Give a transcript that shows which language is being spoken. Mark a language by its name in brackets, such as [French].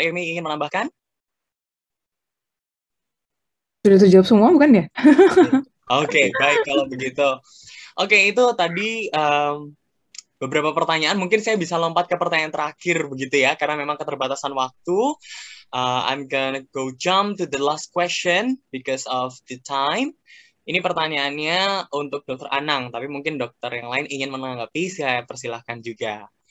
[Indonesian] Irmi ingin menambahkan? Sudah terjawab semua, bukan ya? Oke, baik kalau begitu. Oke, itu tadi beberapa pertanyaan. Mungkin saya bisa lompat ke pertanyaan terakhir begitu ya, karena memang keterbatasan waktu. [English] I'm gonna jump to the last question because of the time. [Indonesian] Ini pertanyaannya untuk Dokter Anang, tapi mungkin dokter yang lain ingin menanggapi, saya persilahkan juga.